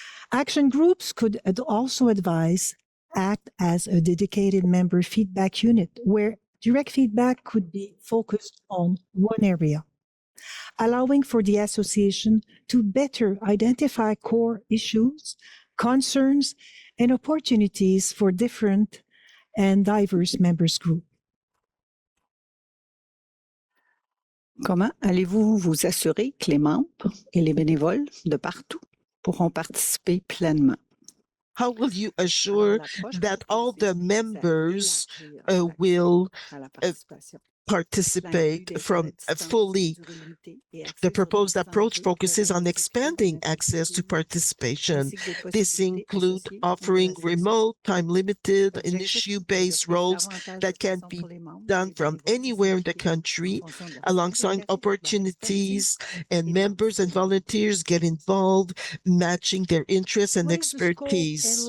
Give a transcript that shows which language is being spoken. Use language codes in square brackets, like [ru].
[en] Action groups could also act as a dedicated member feedback unit where direct feedback could be focused on one area, allowing for the association to better identify core issues, concerns, and opportunities for different and diverse members groups. [fr] Comment allez-vous vous assurer que les membres et les bénévoles de partout pourront participer pleinement? [en] How will you assure that all the members will participate from fully? The proposed approach focuses on expanding access to participation. This includes offering remote, time-limited, and issue-based roles that can be done from anywhere in the country, alongside opportunities, and members and volunteers get involved, matching their interests and expertise.